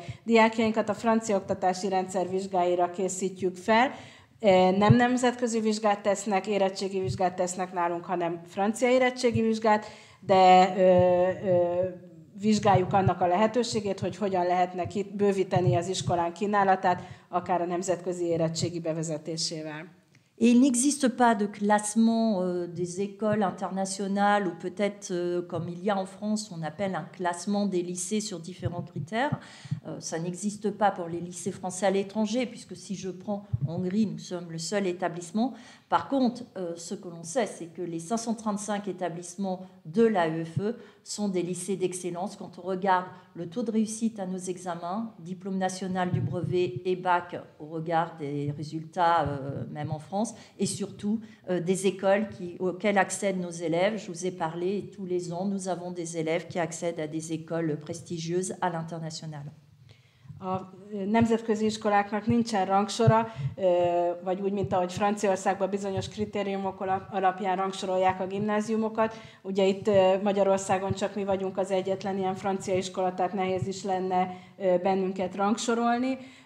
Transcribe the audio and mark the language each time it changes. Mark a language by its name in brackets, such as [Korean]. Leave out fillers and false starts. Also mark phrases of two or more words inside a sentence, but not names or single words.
[Hungarian] Diákjainkat a francia oktatási rendszer vizsgáira készítjük fel, nem nemzetközi vizsgát tesznek, érettségi vizsgát tesznek nálunk, hanem francia érettségi vizsgát, de vizsgáljuk annak a lehetőségét, hogy hogyan lehetne bővíteni az iskolán kínálatát, akár a nemzetközi érettségi bevezetésével. [French] Et il n'existe pas de classement des écoles internationales ou peut-être comme il y a en France, on appelle un classement des lycées sur différents critères. Ça n'existe pas pour les lycées français à l'étranger puisque si je prends Hongrie, nous sommes le seul établissement. Par contre, ce que l'on sait, c'est que les 535 établissements de l'AEFE sont des lycées d'excellence. Quand on regarde le taux de réussite à nos examens, diplôme national du brevet et bac au regard des résultats, même en France, et surtout des écoles auxquelles accèdent nos élèves. Je vous ai parlé, et tous les ans, nous avons des élèves qui accèdent à des écoles prestigieuses à l'international. [Hungarian] A nemzetközi iskoláknak nincsen rangsora, vagy úgy, mint ahogy Franciaországban bizonyos kritériumok alapján rangsorolják a gimnáziumokat. Ugye itt Magyarországon csak mi vagyunk az egyetlen ilyen francia iskola, tehát nehéz is lenne bennünket rangsorolni.